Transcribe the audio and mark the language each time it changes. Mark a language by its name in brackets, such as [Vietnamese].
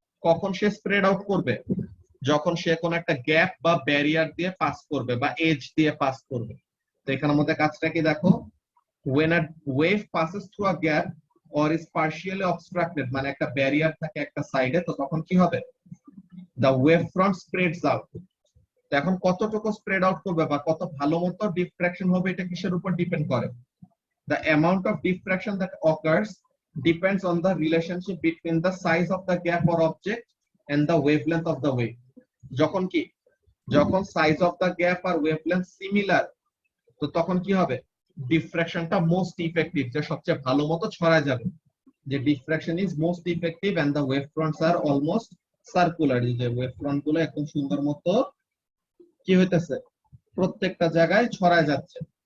[Bangla] কখন সে spread out করবে, যখন সে কোন একটা গ্যাপ বা ব্যারিয়ার দিয়ে পাস করবে বা এজ দিয়ে পাস করবে। তো এখানের মধ্যে কাজটা কি দেখো, [English] when a wave passes through a gap or is partially obstructed, [Bangla] মানে একটা ব্যারিয়ার থাকে একটা সাইডে, তো তখন কি হবে, [English] the wave front spreads out। [Bangla] তো এখন কতটুকু স্প্রেড আউট করবে বা কত ভালো মতো ডিফ্র্যাকশন হবে, এটা কিসের উপর ডিপেন্ড করে, [English] the amount of diffraction that occurs depends on the relationship between the size of the gap or object and the wavelength of the wave। [Bangla] যখন কি যখন size of the gap আর wavelength similar, তো তখন কি হবে, ডিফ্রাকশনটা most effective, যে সবচেয়ে ভালো মতো ছড়া যাবে, যে [English] diffraction is most effective and the wave fronts are almost circular, [Bangla] যে ওয়েভ ফ্রন্ট গুলো একদম সুন্দর মতো কি হইতেছে, প্রত্যেকটা জায়গায় ছড়ায় যাচ্ছে।